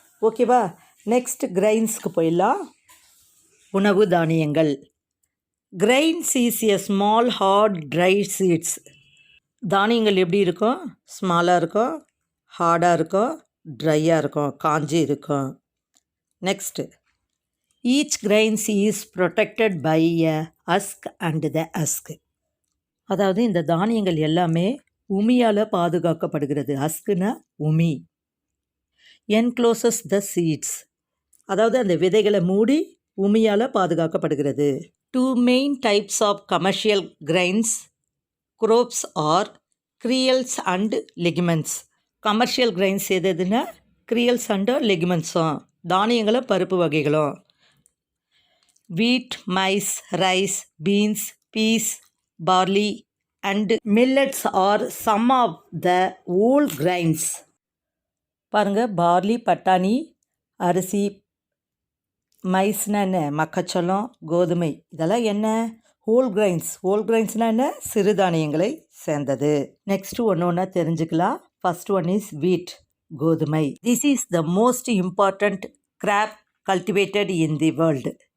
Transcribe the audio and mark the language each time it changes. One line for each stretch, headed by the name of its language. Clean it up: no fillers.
Tamil: ஓகேவா? நெக்ஸ்ட் கிரெயின்ஸ்க்கு போயிடலாம். உணவு தானியங்கள்.
English: Grains is a small hard dry seeds.
Tamil: தானியங்கள் எப்படி இருக்கும்? ஸ்மாலாக இருக்கும், ஹார்டாக இருக்கும், ட்ரையாக இருக்கும், காஞ்சி இருக்கும். Next
English: Each grain is protected by a husk and the husk.
Tamil: அதாவது இந்த தானியங்கள் எல்லாமே உமியால் பாதுகாக்கப்படுகிறது. ஹஸ்க்னா உமி. என்க்ளோசஸ் த சீட்ஸ், அதாவது அந்த விதைகளை மூடி உமியால் பாதுகாக்கப்படுகிறது.
English: Two main types of commercial grains crops are cereals and legumes.
Tamil: Commercial grains எதுனா கிரியல்ஸ் அண்டு லெகுமெண்ட்ஸும், தானியங்களும் பருப்பு வகைகளும்.
English: Wheat, maize, rice, beans, peas, barley and millets are some of the whole grains.
Tamil: பாருங்க, பார்லி பட்டாணி, அரிசி, மைஸ்னா என்ன, மக்காச்சோளம், கோதுமை, இதெல்லாம் என்ன ஹோல் கிரைன்ஸ். ஹோல் கிரைன்ஸ்னால் என்ன, சிறுதானியங்களை சேர்ந்தது. நெக்ஸ்ட் ஒன்று ஒன்றா தெரிஞ்சுக்கலாம்.
English: First one is wheat, கோதுமை. This is the most important crop cultivated in the world.